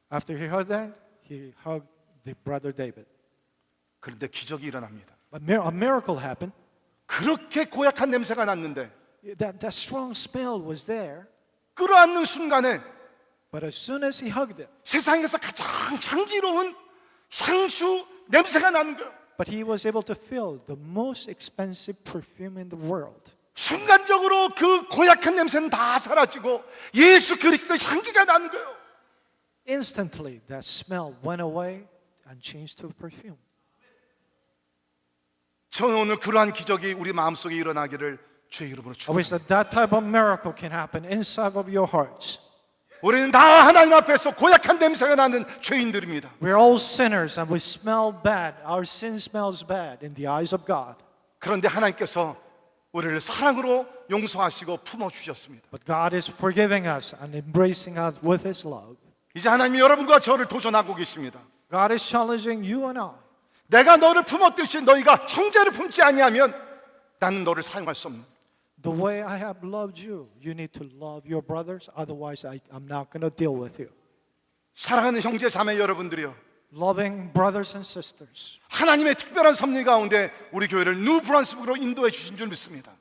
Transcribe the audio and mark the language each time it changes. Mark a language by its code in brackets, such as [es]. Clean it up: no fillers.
[en] After he heard that, he hugged the brother David. [ko] 그런데 기적이 일어납니다. [en] But a miracle happened. [ko] 그렇게 고약한 냄새가 났는데 [en] That strong smell was there, [ko] 끌어안는 순간에 [en] but as soon as he hugged him, [ko] 세상에서 가장 향기로운 향수 냄새가 나는 거예요. [en] but he was able to feel the most expensive perfume in the world. [ko] 순간적으로 그 고약한 냄새는 다 사라지고 예수 그리스도의 향기가 나는 거예요. [en] Instantly, that smell went away and changed to perfume. [ko] 저는 오늘 그러한 기적이 우리 마음속에 일어나기를 주의 이름으로 [en] I wish [ko] 축원합니다. [en] that that type of miracle can happen inside of your hearts. [ko] 우리는 다 하나님 앞에서 고약한 냄새가 나는 죄인들입니다. [en] We're all sinners and we smell bad. Our sin smells bad in the eyes of God. [ko] 그런데 하나님께서 우리를 사랑으로 용서하시고 품어주셨습니다. [en] But God is forgiving us and embracing us with His love. [ko] 이제 하나님이 여러분과 저를 도전하고 계십니다. [en] God is challenging you and I. [ko] 내가 너를 품었듯이 너희가 형제를 품지 아니하면 나는 너를 사용할 수 없는. [en] The way I have loved you, you need to love your brothers. Otherwise, I'm not going to deal with you. [ko] 사랑하는 형제 자매 여러분들이요, [en] Loving brothers and sisters. [ko] 하나님의 특별한 섭리 가운데 우리 교회를 뉴 브란스북으로 인도해 주신 줄 믿습니다.